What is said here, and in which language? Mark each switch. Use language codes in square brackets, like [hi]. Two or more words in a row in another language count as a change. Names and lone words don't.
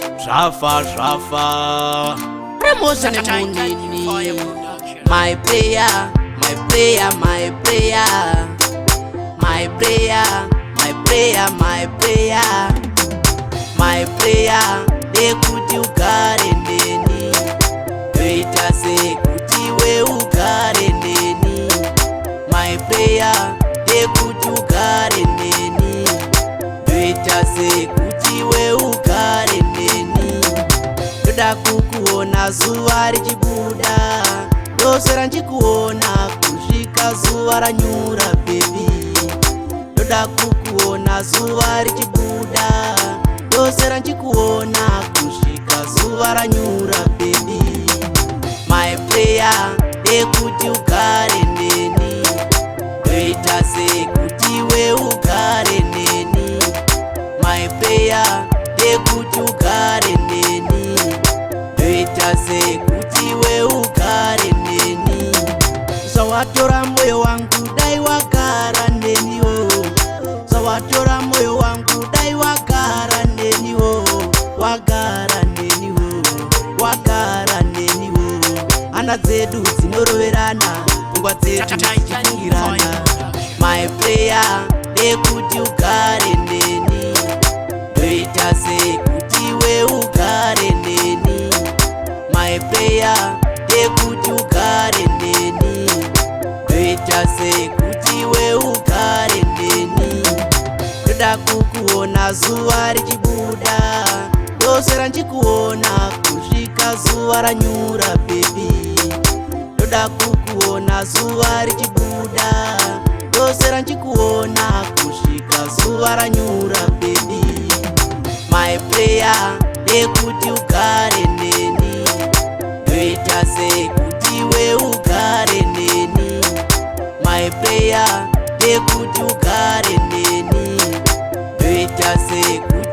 [sn] Shafa promotion munini. [en] My prayer, my prayer, my prayer, my prayer, my prayer, my prayer, my prayer. [sn] Kuti ugare neni, toita se kuti we ugare neni. [en] My prayer, [sn] kuti ugare neni, toita se kuti we ugare neni. Toda kukuona zuva richibuda, dosera nchikuona kusvika zuva ranyura baby. Toda kukuona zuva richibuda, dosera nchikuona kusvika zuva ranyura baby. [en] My prayer [sn] ndekuti ugare neni, toita se kuti we ugare neni. [en] My prayer [sn] ndekuti ugare neni, toita se kuti we ugare neni. Sawatora moyo wangu dai wagara neni wo, sawatora moyo wangu dai wagara neni wo, wagara neni wo, wagara neni wo. Hana dzedu dzinoroverana, pfungwa dzedu dzichifungirana. [en] My prayer [sn] ndekuti ugare neni, toita se kuti we ugare neni. [en] My prayer [sn] ndekuti ugare neni, toita se kuti we ugare neni. Toda kukuona zuva richibuda, dosera nchikuona kusvika zuva ranyura baby. Toda kukuona zuva richibuda, dosera nchikuona kusvika zuva ranyura baby. [en] My prayer [sn] ndekuti ugare neni, toita se kuti we ugare neni. [en] My prayer [sn] ndekuti ugare neni, toita se